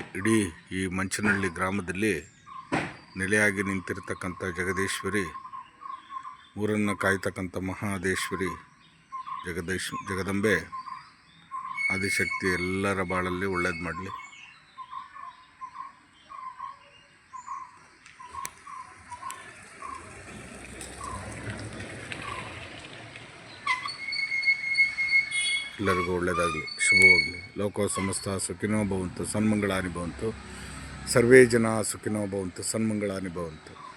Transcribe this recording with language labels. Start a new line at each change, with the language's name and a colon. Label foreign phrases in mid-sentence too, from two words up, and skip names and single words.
Kannada: ಇಡೀ ಈ ಮಂಚನಹಳ್ಳಿ ಗ್ರಾಮದಲ್ಲಿ ನೆಲೆಯಾಗಿ ನಿಂತಿರ್ತಕ್ಕಂಥ ಜಗದೀಶ್ವರಿ, ಊರನ್ನು ಕಾಯ್ತಕ್ಕಂಥ ಮಹಾದೇಶ್ವರಿ ಜಗದಂಬೆ ಆದಿಶಕ್ತಿ ಎಲ್ಲರ ಬಾಳಲ್ಲಿ ಒಳ್ಳೇದು ಮಾಡಲಿ. ಎಲ್ಲರಿಗೂ ಒಳ್ಳೆಯದಾಗಲಿ, ಶುಭವಾಗಲಿ.
Sanskrit: ಲೋಕೋ ಸಮಸ್ತ ಸುಖಿನೋ ಭವಂತು, ಸನ್ಮಂಗಳಾನಿ ಭವಂತು. ಸರ್ವೇ ಜನ ಸುಖಿನೋ ಭವಂತು, ಸನ್ಮಂಗಳಾನಿ ಭವಂತು.